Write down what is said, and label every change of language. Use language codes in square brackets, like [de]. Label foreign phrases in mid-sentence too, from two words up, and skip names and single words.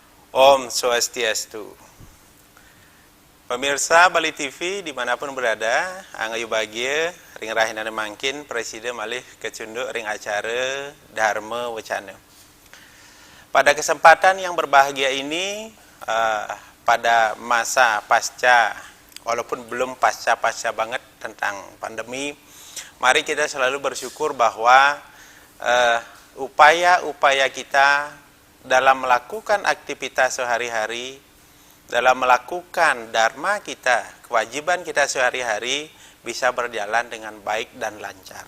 [ban] Om Swastiastu. [id] Pemirsa Bali TV dimanapun berada, [ban] angayu bahagia, ring rahinana mangkin presiden malih kecunduk ring acara Dharma Wacana. [id] Pada kesempatan yang berbahagia ini, pada masa pasca, walaupun belum pasca banget tentang pandemi, mari kita selalu bersyukur bahwa upaya-upaya kita dalam melakukan aktivitas sehari-hari, dalam melakukan dharma kita, kewajiban kita sehari-hari bisa berjalan dengan baik dan lancar.